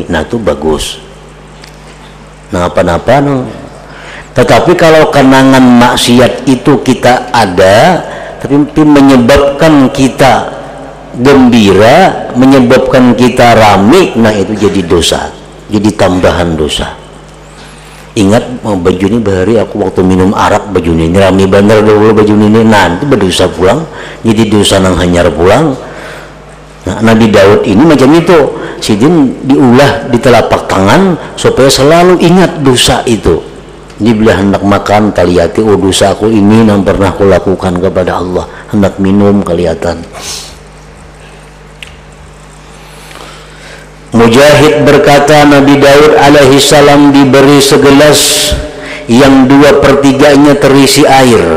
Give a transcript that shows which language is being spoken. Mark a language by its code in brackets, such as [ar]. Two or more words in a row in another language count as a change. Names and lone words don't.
[id] Nah, itu bagus. Nah, apa-apa no. Tetapi kalau kenangan maksiat itu kita ada, tapi menyebabkan kita gembira, menyebabkan kita rame, nah itu jadi dosa, jadi tambahan dosa. Ingat baju ini bahari aku waktu minum arak, baju ini rame bener dulu baju ini, nanti berdosa pulang, jadi dosa nang hanyar pulang. Nah, Nabi Daud ini macam itu, Sidin diulah di telapak tangan supaya selalu ingat dosa itu. Jadi bila hendak makan kelihatan, oh dosa aku ini yang pernah aku lakukan kepada Allah. Hendak minum kelihatan. Mujahid berkata, Nabi Daud alaihi salam diberi segelas yang 2/3-nya terisi air.